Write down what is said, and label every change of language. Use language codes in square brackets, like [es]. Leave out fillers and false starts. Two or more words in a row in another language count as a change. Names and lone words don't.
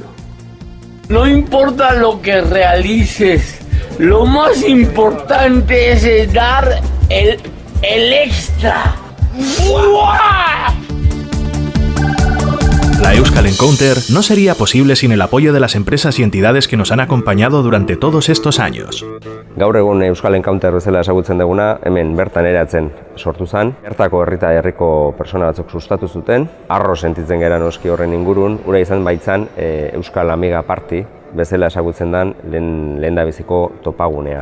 [es] No importa lo que realices, lo más importante es dar el extra. ¡Buah! La Euskal Encounter no sería posible sin el apoyo de las empresas y entidades que nos han acompañado durante todos estos años. [eu] Gaur egun Euskal Encounter bezala ezagutzen duguna, hemen bertan eratzen sortu zen. Bertako herrita herriko pertsona batzuk sustatu zuten. Arro sentitzen gara noski horren ingurun, ura izan baitzan Euskal Amiga Party bezala ezagutzen den lehendabiziko topagunea.